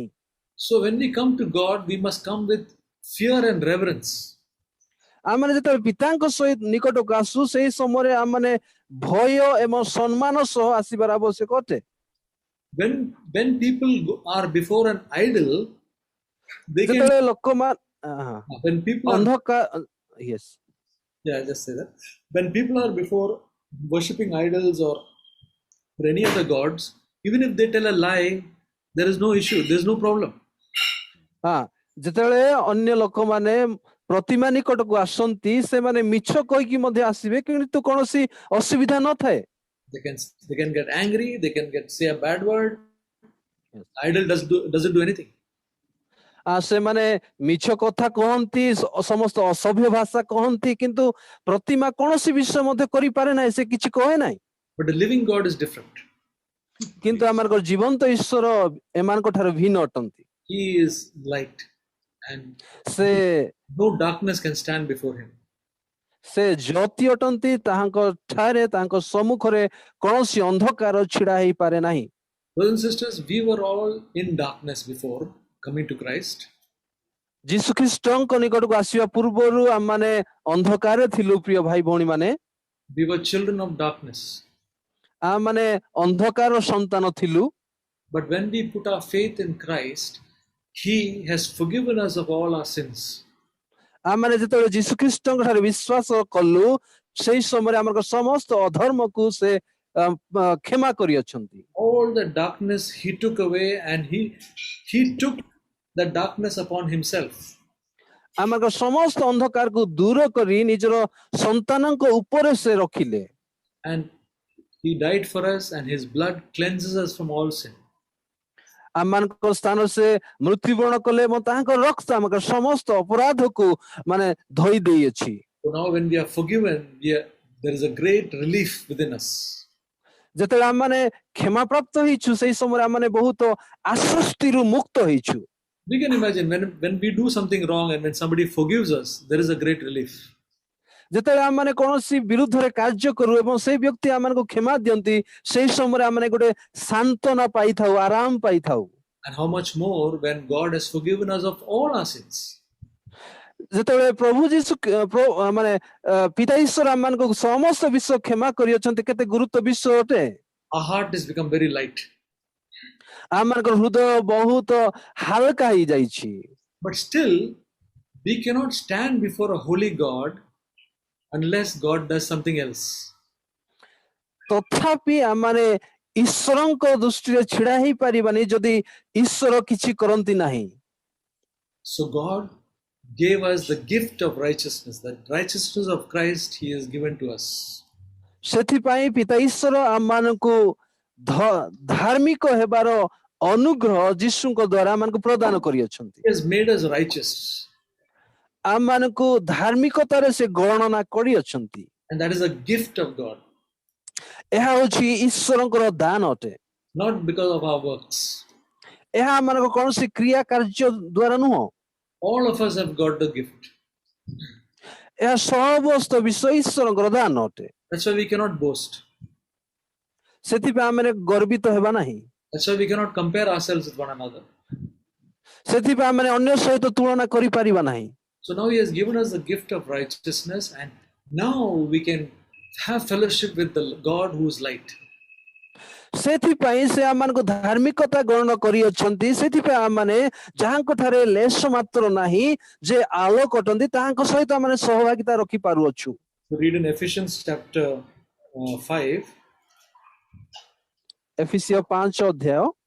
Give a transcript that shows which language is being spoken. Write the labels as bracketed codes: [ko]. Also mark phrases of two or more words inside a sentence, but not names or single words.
[en] So, when we come to God, we must come with fear and reverence. [or] ଆମମାନେ ଯେତେବେଳେ ପିତାଙ୍କ ସହିତ ନିକଟକୁ ଆସୁ, ସେହି ସମୟରେ ଆମମାନେ ଭୟ ଏବଂ ସମ୍ମାନ ସହ ଆସିବାର ଆବଶ୍ୟକ ଅଟେ। [en] When people are before an idol, they can. [or] ଯେତେବେଳେ ଲୋକମାନେ [en] When people are, [or] ଅନ୍ଧକାର, yes, [en] yeah, just say that. When people are before worshipping idols or any other gods, even if they tell a lie, there is no issue. There is no problem. [or] ଯେତେବେଳେ ଅନ୍ୟ ଲୋକମାନେ ପ୍ରତିମା ନିକଟକୁ ଆସନ୍ତି, ସେମାନେ ମିଛ କହିକି ମଧ୍ୟ ଆସିବେ, କିନ୍ତୁ କୌଣସି ଅସୁବିଧା ନଥାଏ। [en] They can get angry. They can say a bad word. Idol doesn't do anything. [or] ସେମାନେ ମିଛ କଥା କହନ୍ତି, ସମସ୍ତ ଅସଭ୍ୟ ଭାଷା କହନ୍ତି, କିନ୍ତୁ ପ୍ରତିମା କୌଣସି ବିଷୟ ମଧ୍ୟ କରିପାରେ ନାହିଁ, ସେ କିଛି କହେ ନାହିଁ। [en] But the living God is different. [or] କିନ୍ତୁ ଆମର ଜୀବନ୍ତ ଈଶ୍ୱର ଏମାନଙ୍କ ଠାରୁ ଭିନ୍ନ ଅଟନ୍ତି। [en] He is light, and [or] ସେ [en] no darkness can stand before Him. [or] ସେ ଜ୍ୟୋତି ଅଟନ୍ତି, ତାହାଙ୍କ ଠାରେ ତାଙ୍କ ସମ୍ମୁଖରେ କୌଣସି ଅନ୍ଧକାର ଛିଡା ହେଇପାରେ ନାହିଁ। [en] Brothers and sisters, we were all in darkness before coming to Christ. [or] ଯୀଶୁ ଖ୍ରୀଷ୍ଟଙ୍କ ନିକଟକୁ ଆସିବା ପୂର୍ବରୁ ଆମମାନେ ଅନ୍ଧକାରରେ ଥିଲୁ, ପ୍ରିୟ ଭାଇ ଭଉଣୀ ମାନେ। [en] We were children of darkness. [or] ଆମମାନେ ଅନ୍ଧକାର ସନ୍ତାନ ଥିଲୁ। [en] But when we put our faith in Christ, He has forgiven us of all our sins. [or] ଆମମାନେ ଯେତେବେଳେ ଯୀଶୁ ଖ୍ରୀଷ୍ଟଙ୍କ ଠାରେ ବିଶ୍ୱାସ କଲୁ, ସେହି ସମୟରେ ଆମର ସମସ୍ତ ଅଧର୍ମକୁ ସେ କ୍ଷମା କରିଅଛନ୍ତି। [en] All the darkness He took away, and He took the darkness upon Himself. [or] ଆମର ସମସ୍ତ ଅନ୍ଧକାରକୁ ଦୂର କରି ନିଜର ସନ୍ତାନଙ୍କ ଉପରେ ସେ ରଖିଲେ। [en] And He died for us, and His blood cleanses us from all sin. [or] ଆମମାନଙ୍କ ସ୍ଥାନ ସେ ମୃତ୍ୟୁବରଣ କଲେ ଏବଂ ତାହାଙ୍କ ରକ୍ତ ଆମର ସମସ୍ତ ଅପରାଧକୁ ମାନେ ଧୋଇ ଦେଇଅଛି। [en] So now when we are forgiven, there is a great relief within us. [or] ଯେତେବେଳେ ଆମମାନେ କ୍ଷମା ପ୍ରାପ୍ତ ହେଇଛୁ, ସେହି ସମୟରେ ଆମମାନେ ବହୁତ ଆଶ୍ୱସ୍ତିରୁ ମୁକ୍ତ ହେଇଛୁ। [en] We can imagine when we do something wrong and when somebody forgives us, there is a great relief. [or] ଯେତେବେଳେ ଆମମାନେ କୌଣସି ବିରୁଦ୍ଧରେ କାର୍ଯ୍ୟ କରୁ ଏବଂ ସେହି ବ୍ୟକ୍ତି ଆମମାନଙ୍କୁ କ୍ଷମା ଦିଅନ୍ତି, ସେହି ସମୟରେ ଆମମାନେ ଗୋଟେ ସାନ୍ତ୍ୱନା ପାଇଥାଉ, ଆରାମ ପାଇଥାଉ। [en] And how much more when God has forgiven us of all our sins. [or] ଯେତେବେଳେ ପ୍ରଭୁ ଯୀଶୁ ମାନେ ପିତା ଈଶ୍ୱର ଆମମାନଙ୍କୁ ସମସ୍ତ ବିଷୟ କ୍ଷମା କରିଅଛନ୍ତି, କେତେ ଗୁରୁତ୍ୱ ବିଷୟ ଅଟେ। [en] Our heart has become very light. [or] ଆମମାନଙ୍କର ହୃଦୟ ବହୁତ ହାଲକା ହେଇଯାଇଛି। [en] But still, we cannot stand before a holy God unless God does something else. [or] ତଥାପି ଆମମାନେ ଈଶ୍ୱରଙ୍କ ଦୃଷ୍ଟିରେ ଛିଡା ହେଇପାରିବାନି ଯଦି ଈଶ୍ୱର କିଛି କରନ୍ତି ନାହିଁ। [en] So God gave us the gift of righteousness. The righteousness of Christ He has given to us. [or] ସେଥିପାଇଁ ପିତା ଈଶ୍ୱର ଆମମାନଙ୍କୁ ଧାର୍ମିକ ହେବାର ଅନୁଗ୍ରହ ଯୀଶୁଙ୍କ ଦ୍ୱାରା ଆମମାନଙ୍କୁ ପ୍ରଦାନ କରିଅଛନ୍ତି। [en] He has made us righteous. [or] ଆମମାନଙ୍କୁ ଧାର୍ମିକତାରେ ସେ ଗଣନା କରିଅଛନ୍ତି। [en] And that is a gift of God, [or] ଏହା ହେଉଛି ଈଶ୍ୱରଙ୍କର ଦାନ ଅଟେ। [en] not because of our works. [or] ଏହା ଆମମାନଙ୍କ କୌଣସି କ୍ରିୟା କାର୍ଯ୍ୟ ଦ୍ୱାରା ନୁହଁ। [en] All of us have got the gift. [or] ଏହା ସମସ୍ତ ବିଷୟ ଈଶ୍ୱରଙ୍କର ଦାନ ଅଟେ। [en] That's why we cannot boast. [or] ସେଥିପାଇଁ ଆମେ ଗର୍ବିତ ହେବା ନାହିଁ। [en] That's why we cannot compare ourselves with one another. [or] ସେଥିପାଇଁ ଆମେ ଅନ୍ୟ ସହିତ ତୁଳନା କରିପାରିବା ନାହିଁ। [en] So now He has given us the gift of righteousness, and now we can have fellowship with the God who is light. [or] ସେଥିପାଇଁ ସେ ଆମମାନଙ୍କୁ ଧାର୍ମିକତା ଗ୍ରହଣ କରିଅଛନ୍ତି। ସେଥିପାଇଁ ଆମମାନେ ଯାହାଙ୍କ ଠାରେ ଲେଶ ମାତ୍ର ନାହିଁ ଯେ ଆଲୋକ ଅଟନ୍ତି ତାହାଙ୍କ ସହିତ ଆମେ ସହଭାଗିତା ରଖିପାରୁଅଛୁ। [en] So read in Ephesians chapter 5, [or] ଏଫେସିୟ 5 ଅଧ୍ୟାୟ